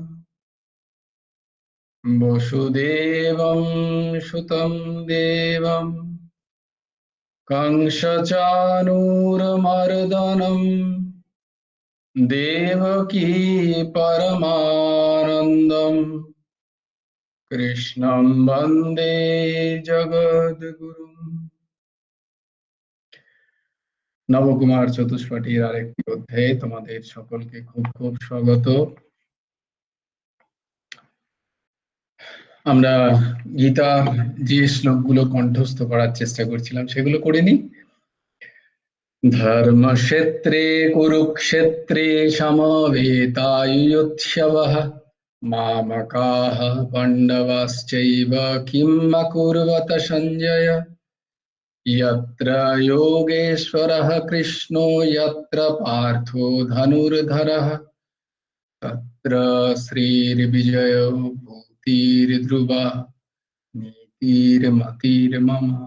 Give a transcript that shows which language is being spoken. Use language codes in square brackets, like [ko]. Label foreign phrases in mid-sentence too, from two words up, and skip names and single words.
[sa] वसुदेवं सुतं देवं कंसचाणूरमर्दनं देवकी परमानन्दं कृष्णं वन्दे जगद्गुरुम्। [bn] নবকুমার চতুষ্পাঠীর আরেকটি অধ্যায়ে তোমাদের সকলকে খুব খুব স্বাগত। আমরা গীতা যে শ্লোকগুলো কণ্ঠস্থ করার চেষ্টা করছিলাম সেগুলো করে নিই। [sa] ধর্মক্ষেত্রে কুরুক্ষেত্রে সমবেতাयुत्सवः मामकाः पाण्डवाश्चैव किम् अकुर्वत सञ्जय। यत्र योगेश्वरः कृष्णो यत्र पार्थो धनुर्धरः तत्र श्रीर्विजयो भूतिर्ध्रुवा नीतिर्मतिर्मम।